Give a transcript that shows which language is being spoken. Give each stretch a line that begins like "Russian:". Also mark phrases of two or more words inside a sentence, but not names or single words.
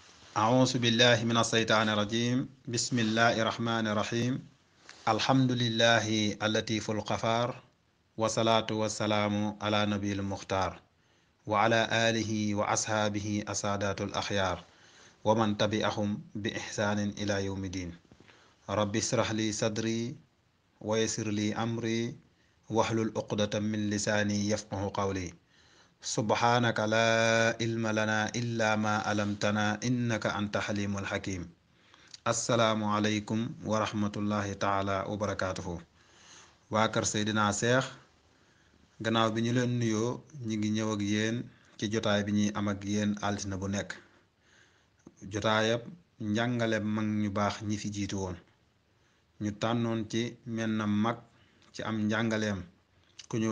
Arabic: أعوذ بالله من الشيطان الرجيم بسم الله الرحمن الرحيم الحمد لله اللطيف الغفار والصلاة والسلام على نبي المختار وعلى آله وأصحابه السادات الأخيار ومن تبعهم بإحسان إلى يوم الدين رب اشرح لي صدري ويسر لي أمري واحلل عقدة من لساني يفقه قولي سبحانك لا علم لنا إلا ما علمتنا إنك أنت حليم الحكيم السلام عليكم ورحمة الله تعالى وبركاته
Wolof: waa kër Seydina Seex gannaaw bi ñu leen nuyoo ñi ngi ñëw ak yéen ci jotaay bi ñuy am ak yéen altine bu nekk jotaayab njàngale mag ñu baax ñi fi jiitu woon ñu tànnoon ci menn mag ci am njàngaleem ku ñu